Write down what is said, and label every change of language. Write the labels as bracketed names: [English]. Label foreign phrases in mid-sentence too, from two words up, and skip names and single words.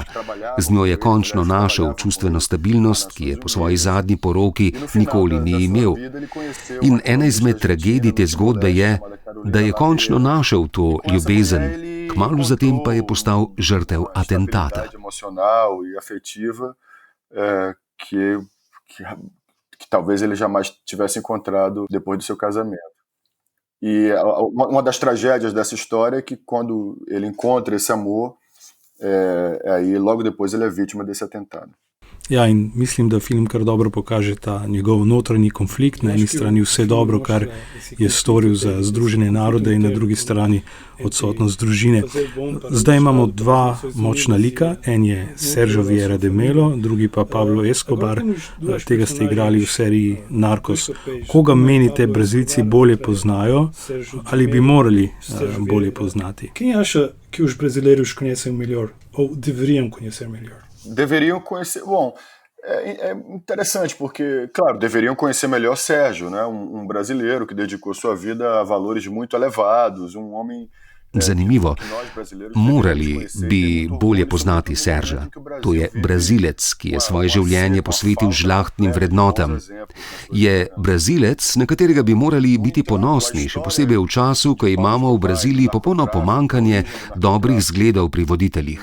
[Slovenian] Z njo je končno našel čustveno stabilnost, ki je po svoji zadnji poroki nikoli ni imel. In ena izmed tragedij te zgodbe je, da je končno našel to ljubezen, kmalu zatem pa je postal žrtev atentata. [Portuguese] Que talvez ele jamais tivesse encontrado depois do seu casamento. E uma das tragédias dessa história é que quando ele encontra esse amor, aí logo depois ele é vítima desse atentado. [Slovenian] Ja, in mislim, da film kar dobro pokaže ta njegov notranji konflikt. Na eni strani vse dobro, kar je storil za Združene narode, in na drugi strani odsotnost družine. Zdaj imamo 2 močna lika, en je Sergio Vieira de Melo, drugi pa Pablo Escobar. Tega ste igrali v seriji Narcos. Koga menite, Brazilci bolje poznajo ali bi morali bolje poznati? [Portuguese] Quem acha que os brasileiros conhecem melhor ou deveriam conhecer melhor? Deveriam conhecer... Bom, é interessante porque, claro, deveriam conhecer melhor Sérgio, né? Brasileiro que dedicou sua vida a valores muito elevados, homem... [Slovenian] Zanimivo. Morali bi bolje poznati Serža. To je Brazilec, ki je svoje življenje posvetil žlahtnim vrednotam. Je Brazilec, na katerega bi morali biti ponosni, še posebej v času, ko imamo v Braziliji popolno pomanjkanje dobrih zgledov pri voditeljih.